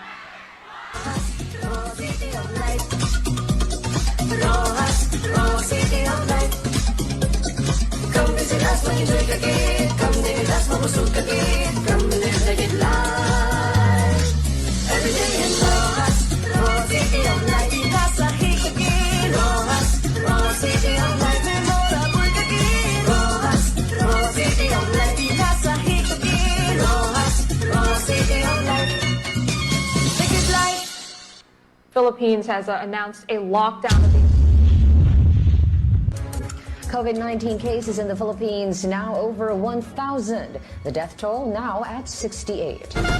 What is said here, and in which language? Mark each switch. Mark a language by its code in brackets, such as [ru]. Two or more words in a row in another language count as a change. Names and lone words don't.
[en] Rojas, Rojas, city of light. Come visit us, [hil] mag-enjoy kagid. [en] Come visit us, [hil] mabusog kagid. [en] Come live the good life. Every day in Rojas, Rojas, city of light. [hil] Nasa higugma. [en] Rojas, Rojas, city of light. [hil] Memorable kagid. [en] Rojas, Rojas, city of light. [hil] Nasa higugma. [en] Rojas, Rojas, city of light. The good life. Philippines has announced a lockdown of the COVID-19 cases in the Philippines now over 1,000. The death toll now at 68.